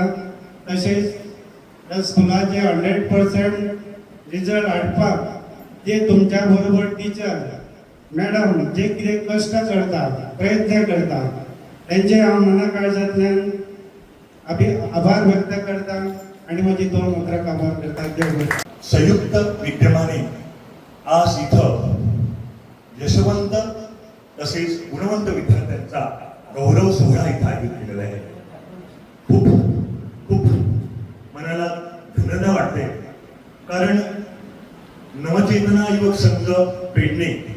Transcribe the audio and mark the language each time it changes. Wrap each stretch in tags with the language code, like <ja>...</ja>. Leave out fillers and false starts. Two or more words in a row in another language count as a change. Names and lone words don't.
<kok>तशेंच त्या स्कुलाचे 100% रिजल्ट हाडपाक जे तुमच्या बरोबर</kok> <en>teacher madam</en> <kok>जे कितें कश्ट करता, प्रयत्न करता, त्यांचे हांव मनाकळजांतल्यान आभार व्यक्त करता आणि माझी 2 उतराक आभार करता. देव बरें.</kok> <mr>संयुक्त विद्यमाने आज इथं यशवंत तसेच गुणवंत विद्यार्थ्यांचा गौरव सोहळा इथं आयोजित केलेला आहे. खूप खूप मनाला धन्यता वाटते, कारण नवचेतना युवक संघ पेडणे</mr>